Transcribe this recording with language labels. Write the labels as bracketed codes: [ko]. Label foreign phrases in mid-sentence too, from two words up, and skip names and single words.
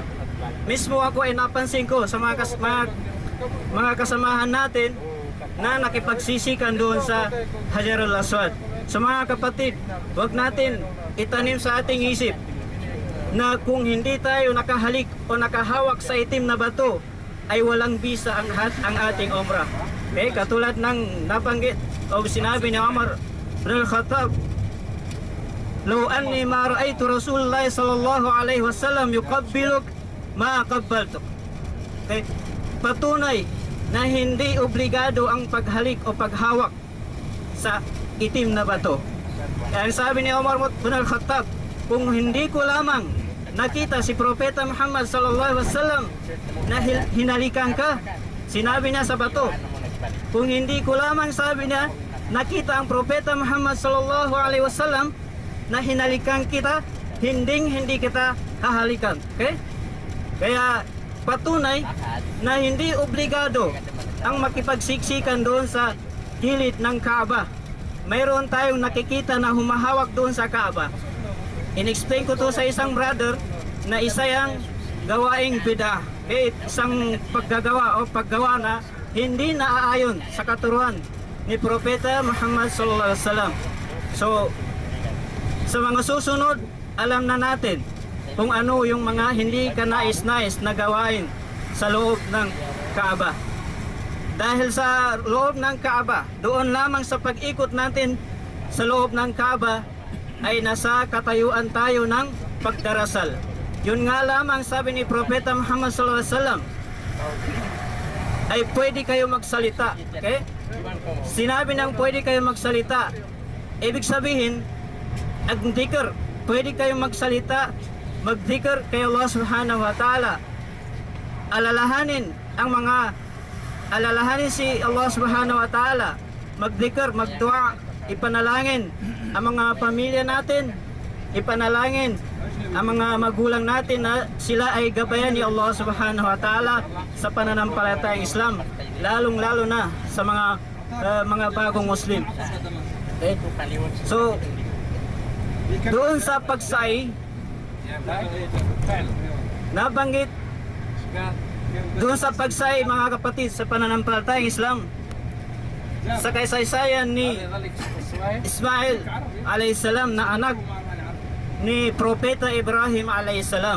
[tl] Mismo ako ay napansin ko sa mga kasamahan natin na nakipagsisikan doon sa Hajarul Aswad. So mga kapatid, huwag natin itanim sa ating isip na kung hindi tayo nakahalik o nakahawak sa itim na bato ay walang bisa ang ating umrah. Okay? Katulad ng nabanggit o sinabi ni Umar bin Al-Khattab, [ar] "لو أني ما رأيت رسول الله صلى الله عليه وسلم يقبلك ما قبلتك." [tl] Okay? Patunay na hindi obligado ang paghalik o paghawak sa itim na bato. Kaya sabi ni Umar bin Al-Khattab, kung hindi ko lamang nakita si Propeta Muhammad [ar] صلى الله عليه وسلم [tl] na hinalikan ka, sinabi niya sa bato, kung hindi ko lamang, sabi niya, nakita ang Propeta Muhammad [ar] صلى الله عليه وسلم [tl] na hinalikan kita, hindi kita hahalikan. Okay? Kaya patunay na hindi obligado ang makipagsiksikan doon sa gilid ng Kaaba. Mayroon tayong nakikita na humahawak doon sa Kaaba. In-explain ko to sa isang brother na isa yung gawaing bid'ah. Isang paggawa na hindi naaayon sa katuruan ni Propeta Muhammad [ar] صلى الله عليه وسلم. [tl] So, sa mga susunod, alam na natin kung ano yung mga hindi kanais-nais na gawain sa loob ng Kaaba. Dahil sa loob ng Kaaba, doon lamang sa pag-ikot natin sa loob ng Kaaba ay nasa katayuan tayo ng pagdarasal. Yun nga lamang sabi ni Propeta Muhammad [ar] صلى الله عليه وسلم [tl] ay pwede kayo magsalita. Okay? Sinabi ng pwede kayo magsalita, ibig sabihin nag-dhikr, pwede kayo magsalita, mag-dhikr kay Allah [ar] سبحانه وتعالى. [tl] Alalahanin si Allah [ar] سبحانه وتعالى, [tl] mag-dhikr, mag-dua, ipanalangin ang mga pamilya natin, ipanalangin ang mga magulang natin na sila ay gabayan ni Allah [ar] سبحانه وتعالى [tl] sa pananampalatayang Islam, lalong-lalo na sa mga bagong Muslim. Okay? So, doon sa pagsay, nabanggit doon sa pagsay, mga kapatid, sa pananampalatayang Islam, sa kaysaysayan ni Ismail alayhisalam na anak ni Propeta Ibrahim alayhisalam.